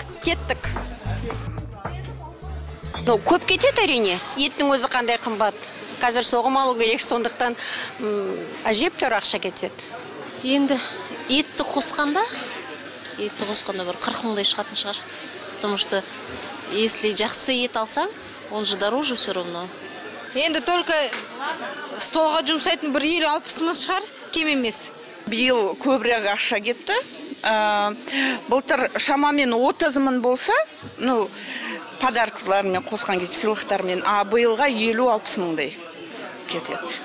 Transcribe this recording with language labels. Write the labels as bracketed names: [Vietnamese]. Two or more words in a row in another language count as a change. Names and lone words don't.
[Kazakh] Кеттік. Көп кетеді әрине. Еттің өзі қандай қымбат. Қазір соғым алу керек, сондықтан әжептәуір ақша кетеді. Енді етті қосқанда бір 40 мыңдай шығатын шығар. [Russian] Потому что если [Kazakh] жақсы ет алсаң, [Russian] он же дороже все равно. [Kazakh] Енді только столға жұмсайтын бір 50-60 мың шығар, кем емес. Биыл көбірек ақша кетті. Былтыр шамамен 30 мың болса, подаркалармен қосқан кезде сыйлықтармен, биылға 50-60 мыңдай кетеді.